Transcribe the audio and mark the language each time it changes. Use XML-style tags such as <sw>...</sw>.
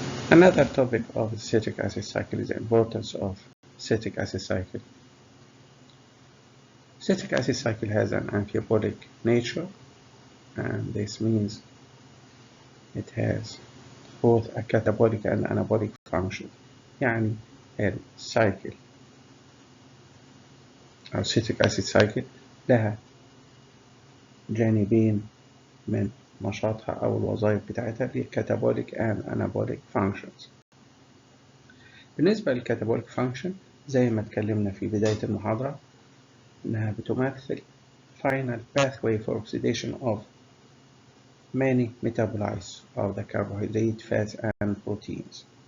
<en>Another topic of the citric acid cycle is the importance of citric acid cycle. Citric acid cycle has an amphibolic nature, and this means it has both a catabolic and anabolic function.</en> <ar>يعني السايكل أو citric acid cycle لها جانبين من نشاطها أو الوظائف بتاعتها اللي</ar> <en>catabolic and anabolic functions.</en> <ar>بالنسبة للكاتابوليك function زي ما اتكلمنا في بداية المحاضرة إنها بتمثل</ar> <en>final pathway for oxidation of many metabolites of the carbohydrate, fats, and proteins.</en>